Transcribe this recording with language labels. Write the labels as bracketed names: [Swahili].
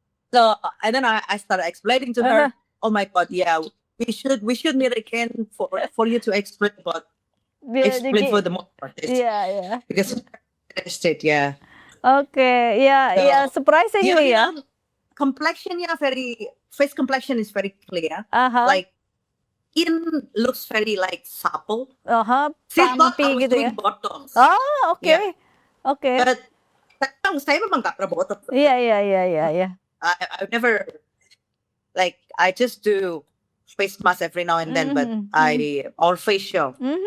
[English] So and then I started explaining to her, oh my God, yeah, we should meet again for you to explain for the more about this. Yeah. Because interested, yeah. Okay, yeah, surprisingly ya. Complexionnya face complexion is very clear. Like skin looks very like supple. [Indonesian] Plumpy gitu ya. [English] Botox. Oh, oke. Yeah. Oke. [Indonesian] But saya memang nggak pernah botox. Iya. [English] I never, like, I just do face mask every now and then, but or facial.